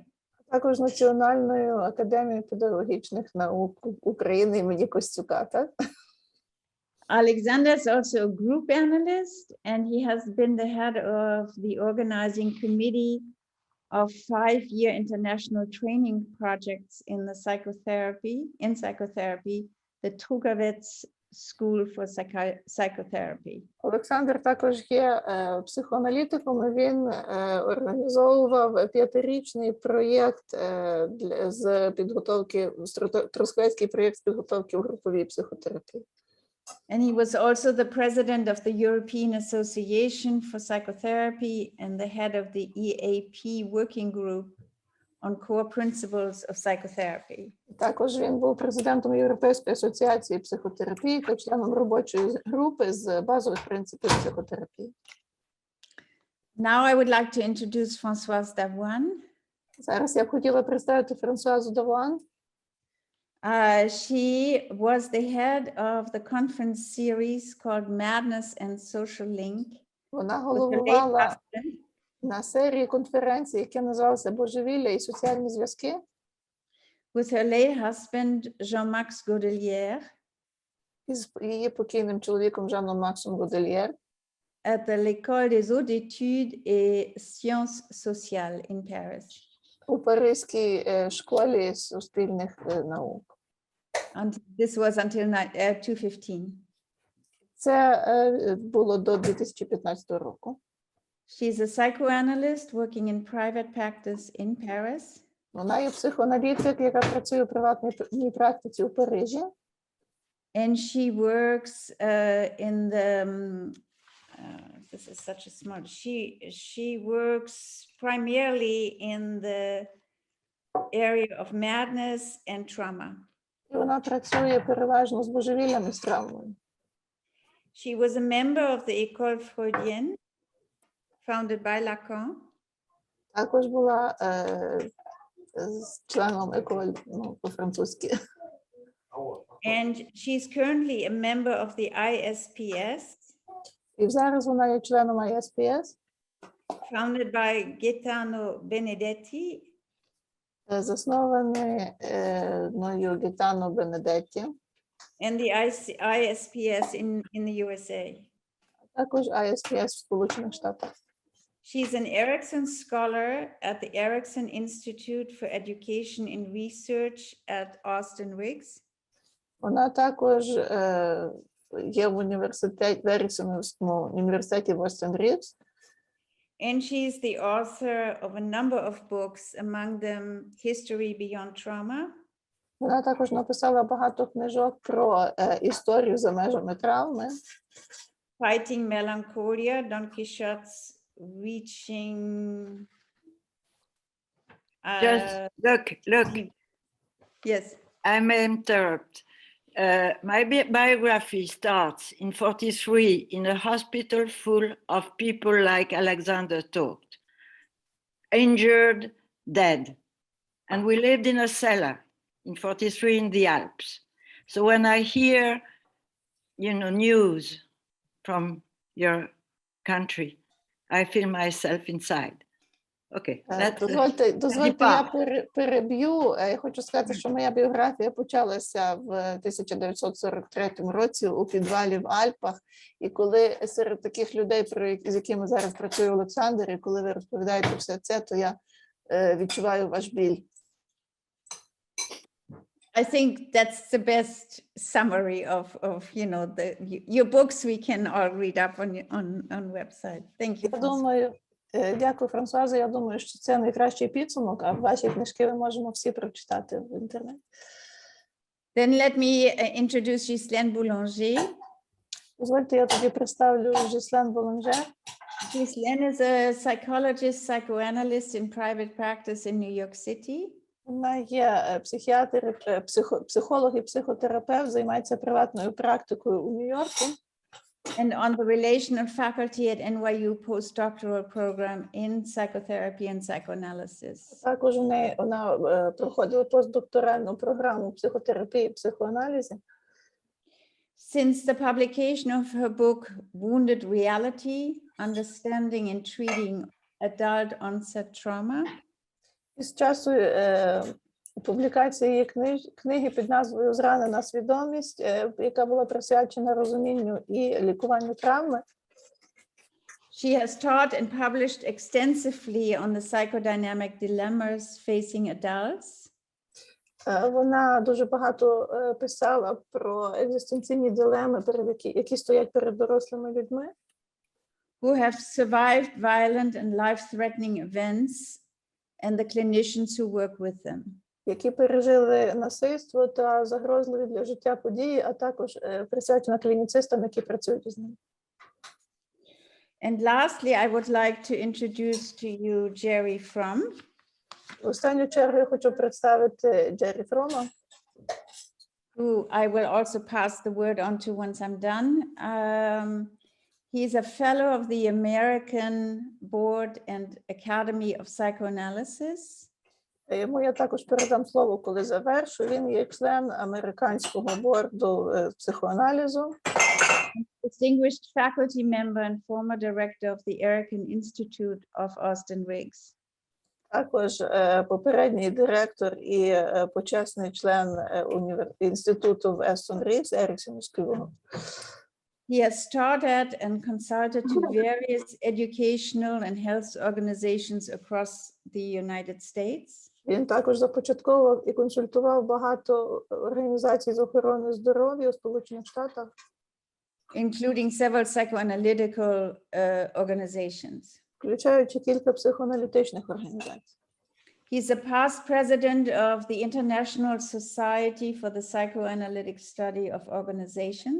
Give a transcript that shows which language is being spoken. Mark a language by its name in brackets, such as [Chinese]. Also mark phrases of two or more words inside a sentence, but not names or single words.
[Ukrainian] Також Національною академією педагогічних наук України імені Костюка, так? [English] Alexander is also a group analyst, and he has been the head of the organizing committee of 5-year international training projects in psychotherapy, the Trugavets School for Psychotherapy. [Ukrainian] Олександр також є психоаналітиком. Він організовував 5-річний проєкт з підготовки, Трускавецький проєкт з підготовки в груповій психотерапії. [English] And he was also the president of the European Association for Psychotherapy and the head of the EAP working group on core principles of psychotherapy. [Ukrainian] Також він був президентом Європейської асоціації психотерапії та членом робочої групи з базових принципів психотерапії. [English] Now I would like to introduce Françoise Davoine. [Ukrainian] Зараз я б хотіла представити Франсуазу Давуан. [English] She was the head of the conference series called Madness and Social Link. [Ukrainian] Вона головувала на серії конференцій, яка називалася «Божевілля і соціальні зв'язки». [English] With her late husband, Jean-Max Godelier. [Ukrainian] Із її покійним чоловіком Жаном Максом Годельєр. [English] At the l'École des hautes études et sciences sociales in Paris. [Ukrainian] У Паризькій школі суспільних наук. [English] This was until 2015. [Ukrainian] Це було до 2015 року. [English] She's a psychoanalyst working in private practice in Paris. [Ukrainian] Вона є психоаналітик, яка працює у приватній практиці у Парижі. [English] And she works in the this is such a smart. She works primarily in the area of madness and trauma. [Ukrainian] І вона працює переважно з божевіллям і з травмою. [English] She was a member of the École Freudienne, founded by Lacan. [Ukrainian] Також була членом École, по-французьки. [English] And she's currently a member of the ISPS. [Ukrainian] І зараз вона є членом ISPS. [English] Founded by Gaetano Benedetti. [Ukrainian] Заснований Gaetano Benedetti. [English] And the ISPS in the USA. [Ukrainian] Також ISPS в Сполучених Штатах. [English] She's an Erikson scholar at the Erikson Institute for Education and Research at Austen Riggs. [Ukrainian] Вона також є в Еріксонському університеті в Austen Riggs. [English] And she's the author of a number of books, among them History Beyond Trauma. [Ukrainian] Вона також написала багато книжок про історію за межами травми. [English] Fighting Melancholia, Don Quixote's Reaching. Just look. Yes. I may interrupt. My biography starts in 1943 in a hospital full of people like Alexander talked, injured, dead. And we lived in a cellar in 1943 in the Alps. So when I hear, news from your country, I feel myself inside. Okay, [Ukrainian] Дозвольте, я переб'ю. Я хочу сказати, що моя біографія почалася в 1943 році у підвалі в Альпах. І коли серед таких людей, з якими зараз працює Олександр, і коли ви розповідаєте все це, то я відчуваю ваш біль. [English] I think that's the best summary of your books we can all read up on website. Thank you. [Ukrainian] Я думаю, дякую, Франсуаза. Я думаю, що це найкращий підсумок, а ваші книжки ми можемо всі прочитати в інтернеті. [English] Then let me introduce Ghislaine Boulanger. [Ukrainian] Дозвольте, я тоді представлю Ghislaine Boulanger. [English] Ghislaine is a psychologist, psychoanalyst in private practice in New York City. [Ukrainian] Вона є психіатр, психолог і психотерапевт, займається приватною практикою у Нью-Йорку. [English] And on the relational faculty at NYU Postdoctoral program in Psychotherapy and Psychoanalysis. [Ukrainian] Також вона проходила постдокторальну програму психотерапії і психоаналізі. [English] Since the publication of her book, Wounded Reality, Understanding and Treating Adult Onset Trauma. [Ukrainian] Із часу публікації її книги під назвою «Зранена свідомість», яка була присвячена розумінню і лікуванню травми. [English] She has taught and published extensively on the psychodynamic dilemmas facing adults. [Ukrainian] Вона дуже багато писала про екзистенційні дилеми, які стоять перед дорослими людьми. [English] Who have survived violent and life-threatening events and the clinicians who work with them. [Ukrainian] Які пережили насильство та загрозливі для життя події, а також присвячена клініцистам, які працюють з ними. [English] And lastly, I would like to introduce to you Gerard Fromm. [Ukrainian] В останню чергу я хочу представити Джері Фрома, [English] who I will also pass the word on to once I'm done. He's a fellow of the American Board and Academy of Psychoanalysis. [Ukrainian] Йому я також передам слово, коли завершу. Він є член американського борду психоаналізу. [English] Distinguished faculty member and former director of the Erikson Institute of Austen Riggs. [Ukrainian] Також попередній директор і почесний член інституту в Austen Riggs, Еріксонського. [English] He has started and consulted to various educational and health organizations across the United States. [Ukrainian] Він також започатковував і консультував багато організацій з охорони здоров'я у Сполучених Штатах, [English] including several psychoanalytical organizations. [Ukrainian] Включаючи кілька психоаналітичних організацій. [English] He's a past president of the International Society for the Psychoanalytic Study of Organizations.